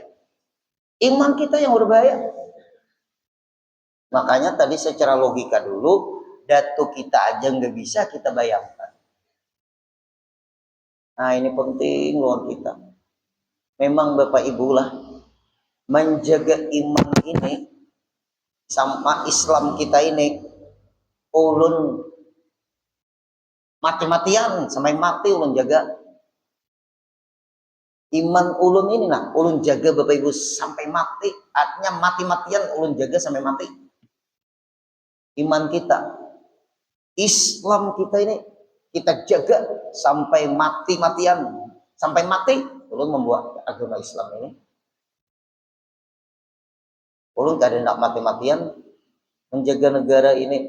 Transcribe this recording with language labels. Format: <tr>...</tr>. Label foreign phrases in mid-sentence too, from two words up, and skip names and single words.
<id>Iman kita yang berbahaya. Makanya tadi secara logika dulu, datu kita aja nggak bisa kita bayangkan. Nah ini penting loh kita. Memang Bapak Ibu lah menjaga iman ini sama Islam kita ini, ulun mati-matian sampai mati ulun jaga iman ulun ini. Nah ulun jaga Bapak Ibu sampai mati, artinya mati-matian ulun jaga sampai mati. Iman kita, Islam kita ini kita jaga sampai mati-matian, sampai mati ulun membuat agama Islam ini. Ulun gak ada nak mati-matian menjaga negara ini.</id>